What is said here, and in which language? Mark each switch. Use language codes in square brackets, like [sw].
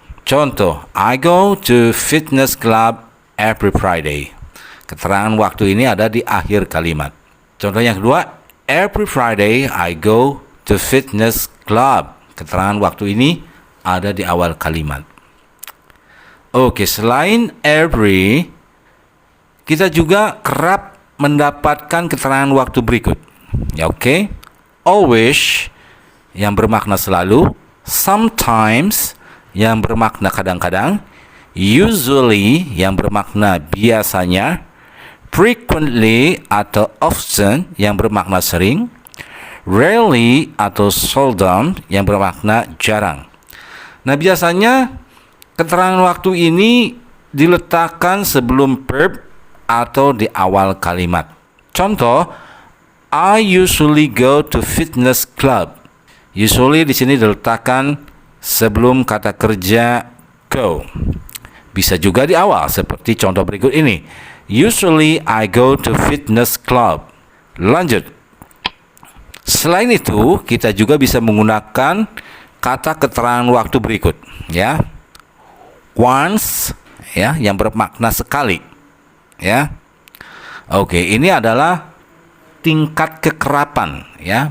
[en] Contoh, I go to fitness club every Friday. [id] Keterangan waktu ini ada di akhir kalimat. Contoh yang kedua, [en] every Friday I go to fitness club. [id] Keterangan waktu ini ada di awal kalimat. Oke, selain every, kita juga kerap mendapatkan keterangan waktu berikut. Ya, oke. Always yang bermakna selalu, sometimes yang bermakna kadang-kadang, usually yang bermakna biasanya, frequently atau often yang bermakna sering, rarely atau seldom yang bermakna jarang. Nah, biasanya keterangan waktu ini diletakkan sebelum verb atau di awal kalimat. [en] Contoh, I usually go to fitness club. [id] Usually di sini diletakkan sebelum kata kerja go. Bisa juga di awal seperti contoh berikut ini. [en] Usually I go to fitness club. [id] Lanjut. Selain itu, kita juga bisa menggunakan kata keterangan waktu berikut, ya. Once, ya, yang bermakna sekali. Ya, oke, ini adalah tingkat kekerapan, ya.